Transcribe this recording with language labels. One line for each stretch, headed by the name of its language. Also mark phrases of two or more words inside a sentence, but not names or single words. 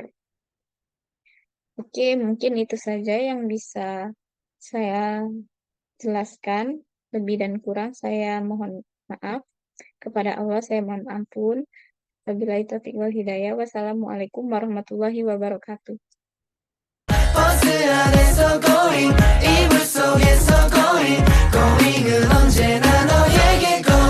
Indonesian: Oke, mungkin itu saja yang bisa saya jelaskan. Lebih dan kurang saya mohon maaf. Kepada Allah saya mohon ampun.
Arabic: وبالله التوفيق والهداية. والسلام عليكم ورحمة الله وبركاته.
Korean: 버스 안에서 going 이불 속에서
English: going going
Korean: 은 언제나 너에게